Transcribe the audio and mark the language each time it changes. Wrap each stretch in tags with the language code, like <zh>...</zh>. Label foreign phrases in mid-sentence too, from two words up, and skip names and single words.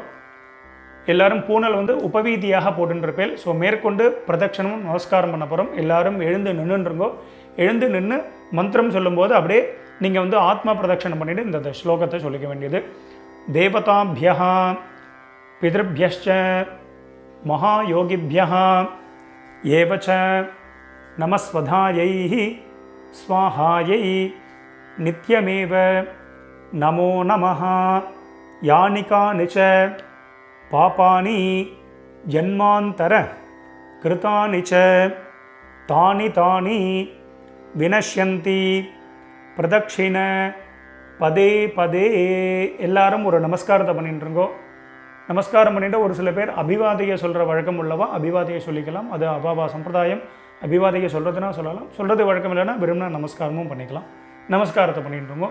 <ta>எல்லோரும் பூனல் வந்து உபவீதியாக போட்டுருப்பேன். ஸோ மேற்கொண்டு பிரதட்சணமும் நமஸ்காரம் பண்ண போகிறோம். எல்லோரும் எழுந்து நின்றுருங்கோ. எழுந்து நின்று மந்திரம் சொல்லும்போது அப்படியே நீங்கள் வந்து ஆத்மா பிரதட்சணம் பண்ணிவிட்டு இந்த ஸ்லோகத்தை சொல்லிக்க வேண்டியது.</ta> <sa>தேவதாபியः பிதृभ्यश्च महायोगिभ्यः एव च नमस्वधायै स्वाहायै नित्यमेव नमो नमः यानि कानि च पापानि जन्मान्तर कृतानि च तानि तानि विनश्यन्ति प्रदक्षिण पदे पदे.</sa> <ta>எல்லாரும் ஒரு நமஸ்காரத்தை பண்ணிட்டுருங்கோ. நமஸ்காரம் பண்ணிட்டு ஒரு சில பேர் அபிவாதையை சொல்கிற வழக்கம் உள்ளவா அபிவாதையை சொல்லிக்கலாம். அது அபாவா சம்பிரதாயம். அபிவாதையை சொல்கிறதுனா சொல்லலாம், சொல்கிறது வழக்கம் இல்லைன்னா விரும்பினா நமஸ்காரமும் பண்ணிக்கலாம். நமஸ்காரத்தை பண்ணிட்டுருங்கோ.</ta>